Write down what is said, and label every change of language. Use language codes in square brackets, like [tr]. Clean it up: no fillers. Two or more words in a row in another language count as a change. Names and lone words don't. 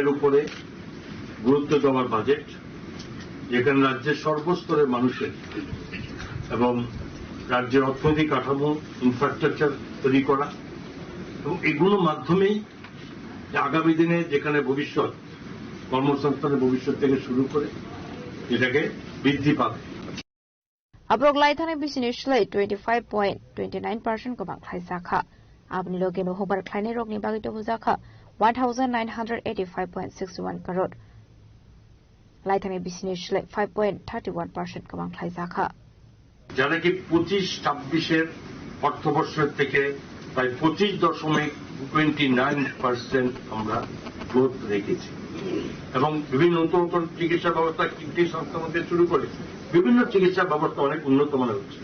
[bn] উপরে গুরুত্ব দেওয়ার বাজেট, যেখানে রাজ্যের সর্বস্তরের মানুষের এবং রাজ্যের অর্থনৈতিক কাঠামো, ইনফ্রাস্ট্রাকচার তৈরি করা, এবং এগুলোর মাধ্যমেই আগামী দিনে যেখানে ভবিষ্যৎ কর্মসংস্থানের ভবিষ্যৎ থেকে শুরু করে এটাকে বৃদ্ধি পাবে। [trp] Abrok laithane bisini shlai 25.29% ko bang khlai sakha abni loge no hobar khlaine rok ni bagi to buzakha 1985.61 crore laithane bisini shlai 5.31% ko bang khlai sakha [bn] যারা কি 25-26 এর অর্থবর্ষের থেকে প্রায় 25.29% আমরা গ্রোথ রেখেছি। এবং বিভিন্ন নতুন নতুন চিকিৎসা ব্যবস্থা কিডনি সংস্থা মধ্যে শুরু করে বিভিন্ন চিকিৎসা ব্যবস্থা অনেক উন্নত মানের হচ্ছে।